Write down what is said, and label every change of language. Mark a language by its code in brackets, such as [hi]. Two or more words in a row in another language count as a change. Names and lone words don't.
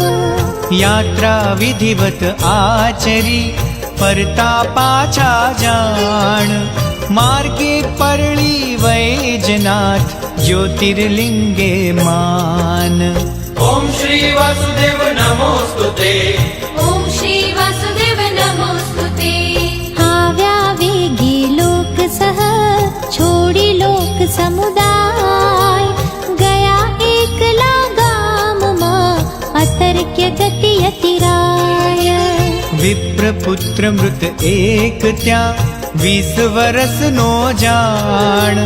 [gu] યાત્રા વિધિવત આચરી ફરતા પાછા જાણ. માર્ગે પરળી વૈજનાથ જ્યોતિર્લિંગે માન. [sa] ओम श्री वासुदेव नमोस्तुते. ॐ श्री वासुदेव नमोस्तुते. [gu] આવ્યા વેગે લોક સહ છોડી લોક સમુદાય. ગયા એકલા ગામમાં અતર્ક્ય ગતિ અતિરાય. વિપ્રપુત્ર મૃત એક ત્યાં 20 વરસનો જાણ.